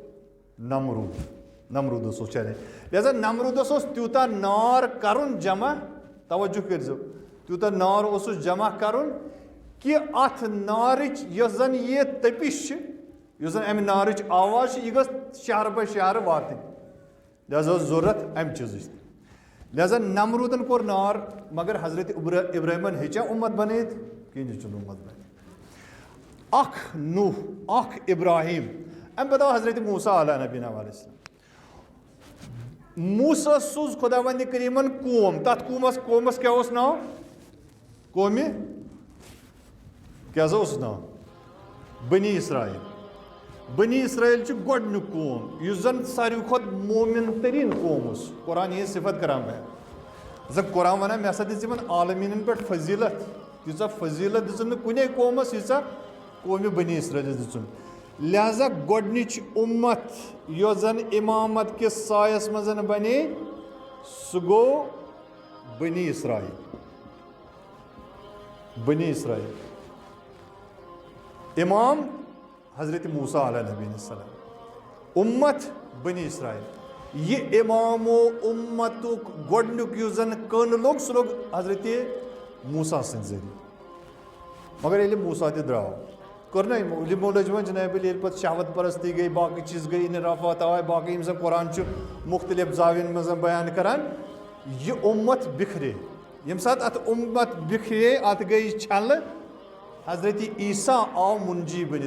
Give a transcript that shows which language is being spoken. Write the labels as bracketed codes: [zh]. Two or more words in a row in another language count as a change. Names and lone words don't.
[ks] نمروٗدس اوس چیلینج لہذا نمروٗدس اوس تیوٗتاہ نار کرُن جمع توجہ کٔرزیو تیوٗتاہ نار اوسُس جمع کرُن کہ اتھ نارٕچ یۄس زن یہِ تٔپِش چھِ یۄس زن امہِ نارٕچ آواز چھِ یہِ گٔژھ شہر بہ شہر واتٕنۍ لہذا ٲس ضروٗرت امہِ چیٖزٕچ لہذا نمروٗدن کوٚر نار مگر حضرت ابراہیمن ہیٚچا اُمت بنٲیِتھ کِہیٖنۍ چھُنہٕ اُمت بنٲیِتھ. اکھ نوح اکھ ابراہیم امہِ پتہٕ آو حضرت موسیٰ [ar] علیہ نبینا علیہ السلام. [ks] موسیٰ سوٗز خۄدا وندِ کریٖمن قوم تتھ قومس کیٛاہ اوس ناو قومہِ کیٛاہ سا اوسُس ناو بنی اسرائیل. بنی اسرائیل چھُ گۄڈنیُک قوم یُس زن ساروی کھۄتہٕ مومِن تریٖن قوم اوس قرآن یہِ صفت کران بیان زن قرآن ونان مےٚ ہسا دِژ یِمن عالمیٖنن پٮ۪ٹھ فضیٖلت تیٖژاہ فضیٖلت دِژٕن نہٕ کُنے قومس ییٖژاہ قومہِ بنی اسرائیلس دِژٕن. لہذا گۄڈنِچ اُمت یۄس زن امامت کِس سایس منٛز بنے سُہ گوٚو بنی اسرائیل. بنی اسرائیل امام حضرت موسیٰ [ar] علیہ نبینا السلام [ks] اُمت بنی اسرائیل. یہ امام و اُمتُک گۄڈنیُک یُس زن کٔن لوٚگ سُہ لوٚگ حضرت موسیٰ سٕنٛدِ ذٔریعہٕ مگر ییٚلہِ موسیٰ تہِ درٛاو کٔر نا یِمو لٔج وۄنۍ جناب ییٚلہِ پتہٕ شہوت پرستی گٔے باقٕے چیٖز گٔے انحرافات آے باقٕے یِم زن قرآن چھُ مختلف زاوین منٛز بیان کران یہِ اُمت بِکھرے ییٚمہِ ساتہٕ اتھ اُمت بِکھرے اتھ گٔے چھلہٕ حضرت عیسیٰ آو منجی بٔنِتھ.